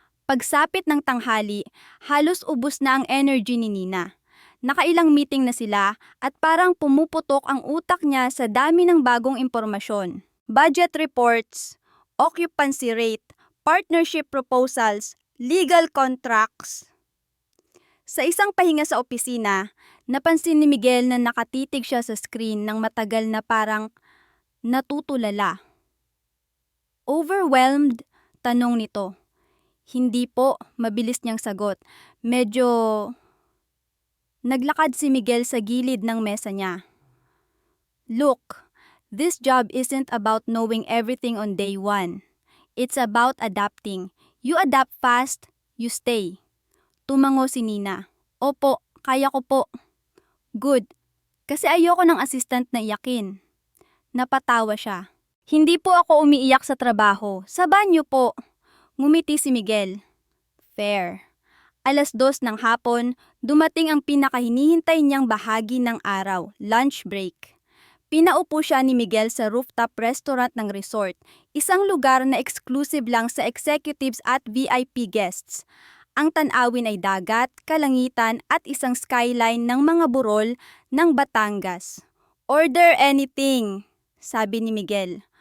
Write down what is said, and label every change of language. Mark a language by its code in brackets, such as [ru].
[tl] Pagsapit ng tanghali, halos ubos na ang energy ni Nina. Nakailang meeting na sila at parang pumuputok ang utak niya sa dami ng bagong impormasyon. [en] Budget reports, occupancy rate, partnership proposals, legal contracts. [tl] Sa isang pahinga sa opisina, napansin ni Miguel na nakatitig siya sa screen ng matagal na parang natutulala. Overwhelmed? Tanong nito. Hindi po, mabilis niyang sagot. Medyo... Naglakad si Miguel sa gilid ng mesa niya. [en] Look, this job isn't about knowing everything on day one. It's about adapting. You adapt fast, you stay. [tl] Tumango si Nina. Opo, kaya ko po. Good. Kasi ayoko ng assistant na iyakin. Napatawa siya. Hindi po ako umiiyak sa trabaho. Sa banyo po. Ngumiti si Miguel. Fair. 2:00 ng hapon, dumating ang pinakahinihintay niyang bahagi ng araw, lunch break. Pinaupo siya ni Miguel sa rooftop restaurant ng resort, isang lugar na exclusive lang sa executives at VIP guests. Ang tanawin ay dagat, kalangitan at isang skyline ng mga burol ng Batangas. [en] Order anything, [tl] sabi ni Miguel.